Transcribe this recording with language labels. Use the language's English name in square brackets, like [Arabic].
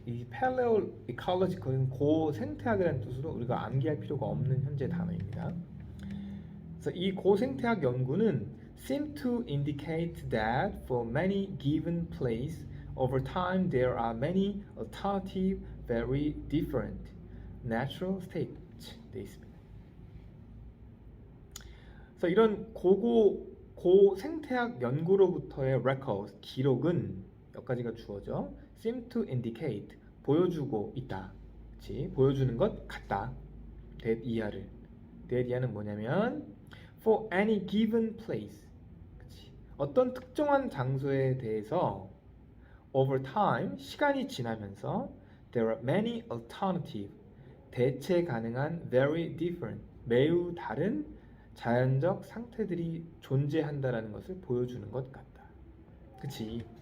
[Korean] 이 Paleoecological은 고생태학이라는 뜻으로 우리가 암기할 필요가 없는 현재 단어입니다. 그래서 이 고생태학 연구는 [English] seem to indicate that for many given place over time there are many alternative very different natural states [Korean] 돼 있습니다. 그래서 이런 고생태학 연구로부터의 record, 기록은 몇 가지가 주어져. [English] seem to indicate, [Korean] 보여주고 있다. 그치? 보여주는 것 같다. 대이하를. 대이하는 뭐냐면 [English] for any given place. [Korean] 그치? 어떤 특정한 장소에 대해서 [English] over time, [Korean] 시간이 지나면서 [English] there are many alternative, [Korean] 대체 가능한 [English] very different, [Korean] 매우 다른 자연적 상태들이 존재한다라는 것을 보여주는 것 같다. 그치?